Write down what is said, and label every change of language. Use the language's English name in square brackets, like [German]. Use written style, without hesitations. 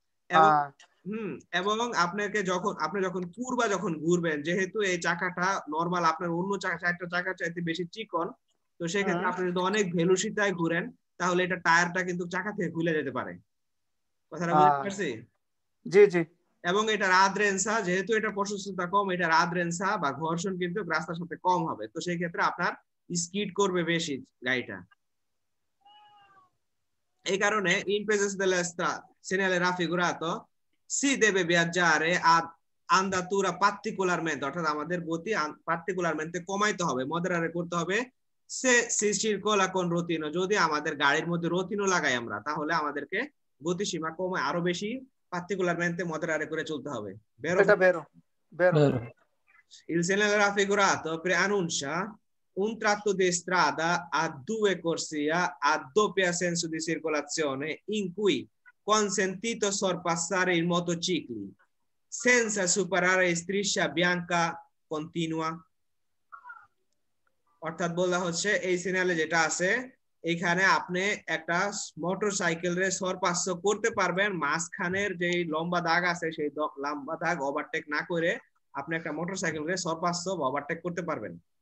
[Bangla] এবং এবং আপনাকে আপনি যখন যখন ঘুরবেন, যেহেতু এই চাকাটা নরমাল আপনার অন্য চারটা চাকা চাইতে বেশি চিকন, তো সেক্ষেত্রে আপনি যদি অনেক ভেলোসিটিতে ঘুরেন তাহলে এটা টায়ারটা কিন্তু চাকা থেকে খুলে যেতে পারে। কথাটা বুঝতে পারছি? জি জি। এবং এটার আদ্রেন্সা, যেহেতু এটা প্রশস্ততা কম, এটার আদ্রেন্সা বা ঘর্ষণ কিন্তু রাস্তার সাথে কম হবে, তো সেই ক্ষেত্রে আপনার স্কিড করবে বেশি গাড়িটা। এই কারণে [Italian] in presenza del segnale raffigurato si deve viaggiare a andatura particolarmente, [Bangla] অর্থাৎ আমাদের গতি পার্টিকুলারমেন্টে কমাইতে হবে, মডারেট করতে হবে। সে [Italian] si circola con rotino, [Bangla] যদি আমাদের গাড়ির মধ্যে রতিনো লাগাই আমরা, তাহলে আমাদেরকে গতিসীমা কমে আরো বেশি পার্টিকুলারমেন্টে মডারেট করে চলতে হবে। এটা বেরো বেরো। [Italian] Il segnale raffigurato preannuncia un tratto di strada a 2 corsie a doppio senso di circolazione in cui consentito sorpassare i motocicli senza superare striscia bianca continua। [Bangla] অর্থাৎ বলা হচ্ছে এই সিগন্যালে যেটা আছে এখানে আপনি একটা মোটরসাইকেলের সরপাস করতে পারবেন, মাঝখানের যে লম্বা দাগ আছে সেই লম্বা দাগ ওভারটেক না করে আপনি একটা মোটরসাইকেলের সরপাস ওভারটেক করতে পারবেন।